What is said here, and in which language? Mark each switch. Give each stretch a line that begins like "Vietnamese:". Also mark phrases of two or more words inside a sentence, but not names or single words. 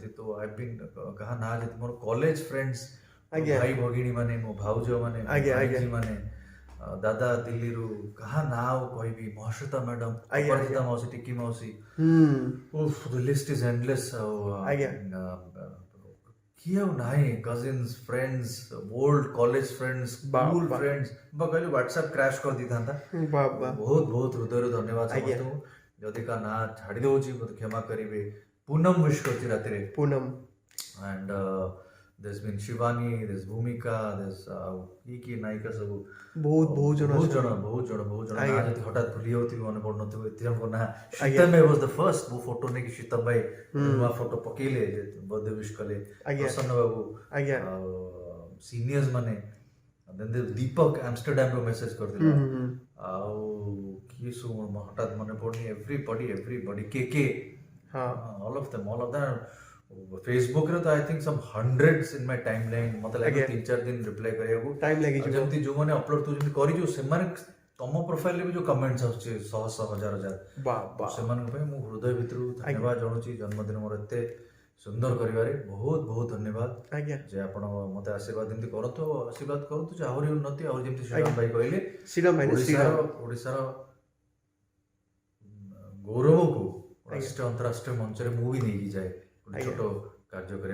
Odia: ତ
English: I been
Odia: କାହା ନାଁ ଯଦି ମୋର
English: college friends
Odia: ଭାଇ ଭଗିଣୀ ମାନେ ମୋ ଭାଉଜ ମାନେ ମାନେ ଦାଦା ଦିଲ୍ଲୀରୁ କାହା ନାଁ ଆଉ କହିବି ମହାଶ୍ଵେତା ମ୍ୟାଡମ ଅପରାଜିତା ମାଉସୀ ଟିକି ମାଉସୀ
English: list is endless
Odia: ଆଉ କିଏ ଆଉ ନାହିଁ
English: cousins friends old college friends school friends
Odia: କହିଲେ ହ୍ୱାଟ୍ସଆପ୍ କ୍ରାଶ୍ କରିଦେଇଥାନ୍ତା। ବହୁତ ବହୁତ ହୃଦୟରୁ ଧନ୍ୟବାଦ ସମସ୍ତଙ୍କୁ। ଯଦି କାହା ନାଁ ଛାଡ଼ି ଦେଉଛି ମୋତେ କ୍ଷମା କରିବେ। ପୁନମ ୱିଶ୍ କରିଛି ରାତିରେ ପୁନମ
English: and there's been Shivani, there's Bhumika, there's
Odia: କି ନାୟିକା ସବୁ ବହୁତ ଜଣ ନାଁ ଯଦି ହଠାତ୍ ଭୁଲି ଯାଉଥିବି ମନେ ପଡୁନଥିବ ଏତେ ଜଣଙ୍କ ନାଁ। ଶୀତମ ଭାଇ
English: was the first
Odia: ମୋ ଫଟୋ ନେଇକି ଶୀତମ ଭାଇ ନୂଆ ଫଟୋ ପକେଇଲେ ବର୍ଥଡେ ୱିଶ୍ କଲେ। ପ୍ରସନ୍ନ ବାବୁ ସିନିୟର୍ସ ମାନେ ଦୀପକ ଆମଷ୍ଟରଡାମରୁ ମେସେଜ କରିଥିଲା ଆଉ କିଏ ସବୁ ହଠାତ୍ ମନେ ପଡୁନି। ଏଭ୍ରିବଡି କେ
English: all of them
Odia: ଫେସବୁକରେ ତ
English: I think some hundreds in my time line
Odia: ମତେ ଲାଗେ 3-4 ଦିନ ରିପ୍ଲାଏ କରିବାକୁ ଟାଇମ୍ ଲାଗିଯିବ। ଯେମିତି ଯୋଉମାନେ ଅପଲୋଡ କରୁଛନ୍ତି କରିଛୁ ସେମାନେ ତମ ପ୍ରୋଫାଇଲରେ ବି ଯୋଉ କମେଣ୍ଟସ୍ ଆସୁଛି ଶହ ହଜାର ସେମାନଙ୍କ ପାଇଁ ମୁଁ ହୃଦୟ ଭିତରୁ ଧନ୍ୟବାଦ ଜଣାଉଛି। ଜନ୍ମଦିନ ମୋର ଏତେ ସୁନ୍ଦର କରିବାରେ ବହୁତ ବହୁତ ଧନ୍ୟବାଦ ଯେ ଆପଣ ମତେ ଆଶୀର୍ବାଦ ଏମିତି କରନ୍ତୁ ଆଶୀର୍ବାଦ କରନ୍ତୁ ଯେ ଆହୁରି ଉନ୍ନତି ଆହୁରି ଯେମିତି ଶ୍ରୀରାମ ଭାଇ କହିଲେ ଓଡ଼ିଶାର ଗୌରବକୁ ରାଷ୍ଟ୍ରୀୟ ଅନ୍ତରାଷ୍ଟ୍ରୀୟ ମଞ୍ଚରେ ମୁଁ ବି ନେଇକି ଯାଏ ଛୋଟ କାର୍ଯ୍ୟ କରେ।